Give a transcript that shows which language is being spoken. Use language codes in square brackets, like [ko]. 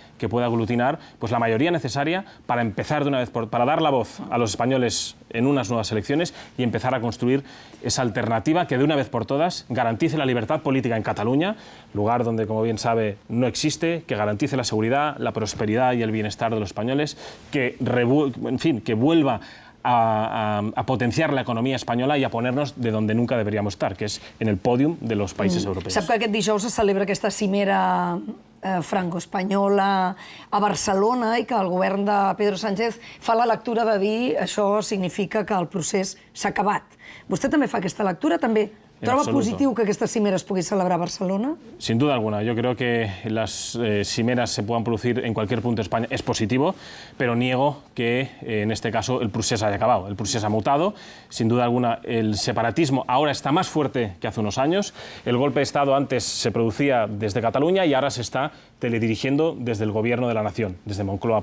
[es] que pueda aglutinar pues, la mayoría necesaria para empezar de una vez para dar la voz a los españoles en unas nuevas elecciones y empezar a construir esa alternativa que de una vez por todas garantice la libertad política en Cataluña, lugar donde, como bien sabe, no existe, que garantice la seguridad, la prosperidad y el bienestar de los españoles, que vuelva a potenciar la economía [ca] espanyola i [es] a ponernos de donde nunca deberíamos estar, [ca] que és en el pòdium [es] de los países europeos. [ca] Sap que aquest dijous se celebra aquesta cimera franco-espanyola a Barcelona i que el govern de Pedro Sánchez fa la lectura de dir això significa que el procés s'ha acabat. Vostè també fa aquesta lectura? També troba positiu que aquesta cimera es pugui celebrar a Barcelona? [es] Sin duda alguna. Yo creo que las cimeras se puedan producir en cualquier punto de España. Es positivo, pero niego que en este caso el procés haya acabado. El procés ha mutado. Sin duda alguna, el separatismo ahora está más fuerte que hace unos años. El golpe de Estado antes se producía desde Cataluña y ahora se está teledirigiendo desde el Gobierno de la Nación, desde Moncloa.